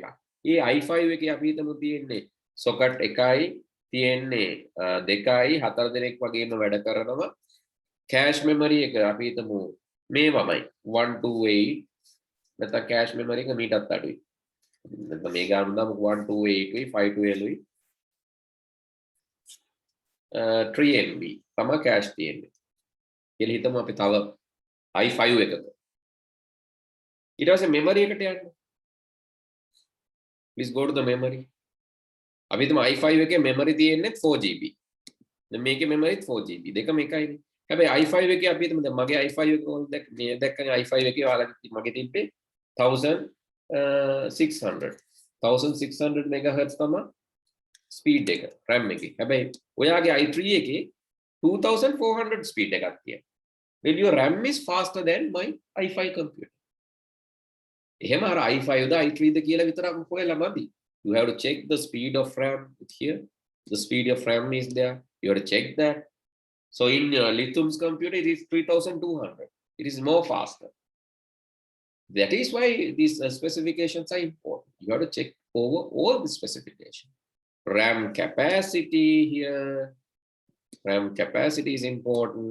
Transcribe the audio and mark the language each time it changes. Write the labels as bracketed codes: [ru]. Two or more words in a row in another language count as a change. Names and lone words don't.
[si] ඒ i5 එකේ අපි හිතමු තියෙන්නේ socket එකයි තියෙන්නේ 2යි 4 දෙනෙක් වගේම වැඩ කරනවා [en] cache memory [si] එක අපි හිතමු මේවමයි 128 නැත්නම් [en] cache memory [si] එක මීටත් අඩුයි නැත්නම් මේ ගාන දාමු 128යි 512යි 3 MB තමයි cache තියෙන්නේ කියලා හිතමු අපි තව i5 එකක ඊට පස්සේ memory එකට යන්න [en] please go to the memory [si] අපි හිතමු i5 එකේ memory තියෙන්නේ 4GB දැන් මේකේ memory 4GB දෙකම එකයිනේ හැබැයි i5 එකේ අපි හිතමු දැන් මගේ i5 එක ඕනේ මේ දැක්කනේ i5 එකේ ඔයාලගේ මගේ තිබ්බේ 1600 MHz තමයි ස්පීඩ් එක RAM එකේ හැබැයි ඔයාගේ i3 එකේ 2400 ස්පීඩ් එකක් තියෙනවා [en] well your RAM is faster than my i5 computer [si] එහෙම අර i5 ද i3 ද කියලා විතරක් හොයලා මදි [en] you have to check the speed of RAM here the speed of RAM is there you have to check that so in Lithium's computer it is 3200 it is more faster that is why these specifications are important you have to check over all the specifications RAM capacity here RAM capacity is important